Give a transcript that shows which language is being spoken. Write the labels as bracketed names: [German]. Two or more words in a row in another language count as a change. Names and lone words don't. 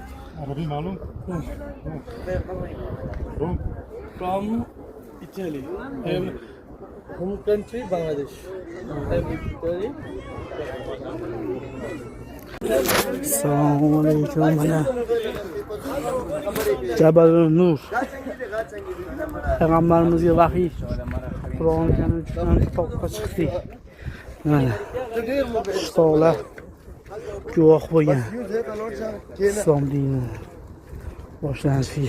[Arabic] عربي معلوم. [English] from Italy. I am home country Bangladesh. I am Italy. [Uzbek] Assalomu alaykum. Mana Jabal Nur. Payg'ambarimizga vahiy Qur'on karim tushgan toqqa chiqdik. Mana shu tog'lar guvoh bo'lgan islom dini boshlanishiga.